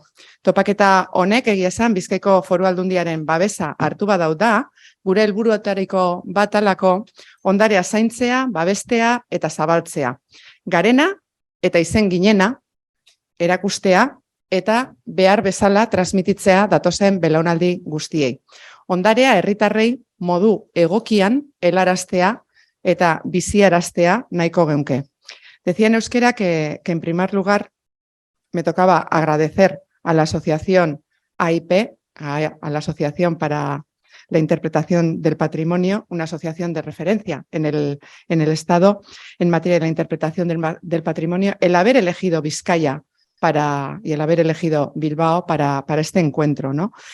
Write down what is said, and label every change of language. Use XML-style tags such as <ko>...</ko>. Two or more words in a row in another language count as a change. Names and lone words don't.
<eu>Topaketa honek egia esan Bizkaiko Foru Aldundiaren babesa hartu badau da, gure helburuetariko bat alako ondarea zaintzea, babestea eta zabaltzea. Garena eta izen ginena, erakustea eta behar bezala transmititzea datozen belaunaldi guztiei. Ondarea herritarrei modu egokian helaraztea eta biziaraztea nahiko geunke.</eu> <es>Decía en euskera que en primer lugar me tocaba agradecer a la asociación AIP, a la Asociación para la Interpretación del Patrimonio, una asociación de referencia en el Estado en materia de la interpretación del patrimonio, el haber elegido Vizcaya y el haber elegido Bilbao para este encuentro, ¿no?</es>